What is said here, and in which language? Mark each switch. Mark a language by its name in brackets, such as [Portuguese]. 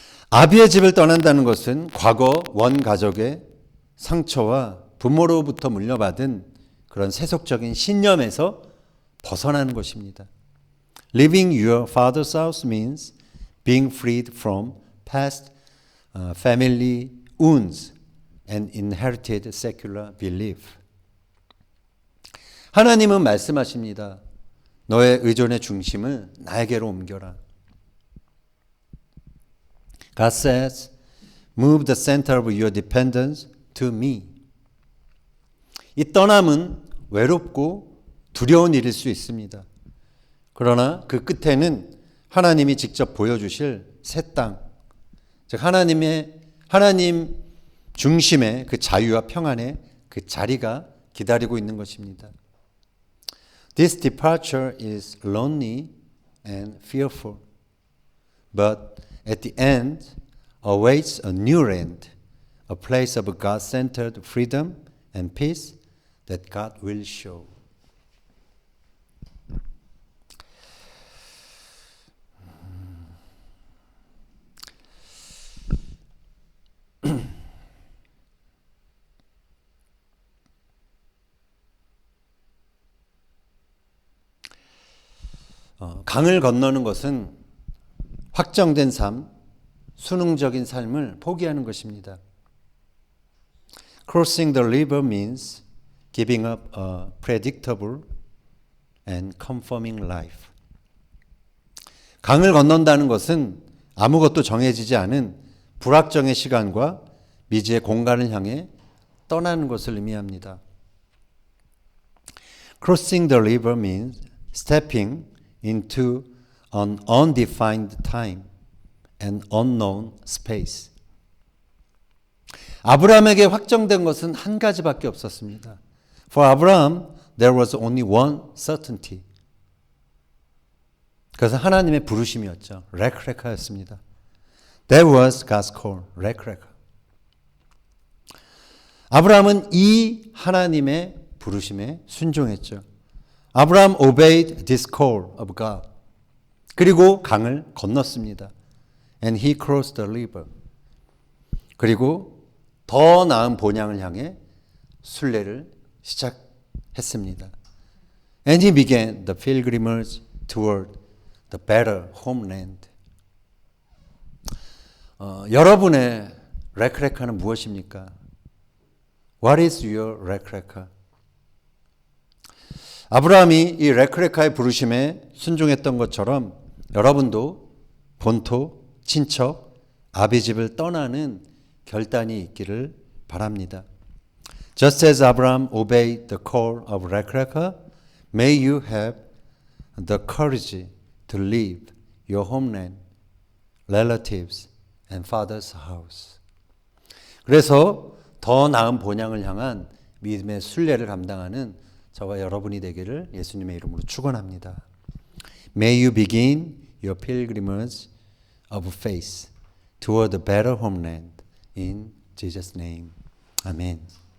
[Korean] 아비의 집을 떠난다는 것은 과거 원가족의 상처와 부모로부터 물려받은 그런 세속적인 신념에서 벗어나는 것입니다. [English] Leaving your father's house means being freed from past family wounds and inherited secular belief. [Korean] 하나님은 말씀하십니다. 너의 의존의 중심을 나에게로 옮겨라. [English] God says, move the center of your dependence to me. [Korean] 이 떠남은 외롭고 두려운 일일 수 있습니다. 그러나 그 끝에는 하나님이 직접 보여주실 새 땅, 즉 하나님 중심의 그 자유와 평안의 그 자리가 기다리고 있는 것입니다. [English] This departure is lonely and fearful, but at the end awaits a new land, a place of God-centered freedom and peace that God will show. [Korean] 강을 건너는 것은 확정된 삶, 수능적인 삶을 포기하는 것입니다. [English] Crossing the river means giving up a predictable and conforming life. [Korean] 강을 건넌다는 것은 아무것도 정해지지 않은 불확정의 시간과 미지의 공간을 향해 떠나는 것을 의미합니다. [English] Crossing the river means stepping into an undefined time and unknown space. [Korean] 아브라함에게 확정된 것은 한 가지밖에 없었습니다. [English] For Abraham, there was only one certainty. [Korean] 그것은 하나님의 부르심이었죠. 레크레카였습니다. [English] That was God's call, 레크레카. [Korean] 아브라함은 이 하나님의 부르심에 순종했죠. [English] Abraham obeyed this call of God. [Korean] 그리고 강을 건넜습니다. [English] And he crossed the river. [Korean] 그리고 더 나은 본향을 향해 순례를 시작했습니다. [English] And he began the pilgrimage toward the better homeland. [Korean] 여러분의 레크레카는 무엇입니까? [English] What is your 레크레카? [Korean] 아브라함이 이 레크레카의 부르심에 순종했던 것처럼 여러분도 본토, 친척, 아비 집을 떠나는 결단이 있기를 바랍니다. [English] Just as Abraham obeyed the call of Rekreka, may you have the courage to leave your homeland, relatives, and father's house. [Korean] 그래서 더 나은 본향을 향한 믿음의 순례를 감당하는 저와 여러분이 되기를 예수님의 이름으로 축원합니다. [English] May you begin your pilgrimage of faith toward a better homeland. In Jesus' name. 아멘.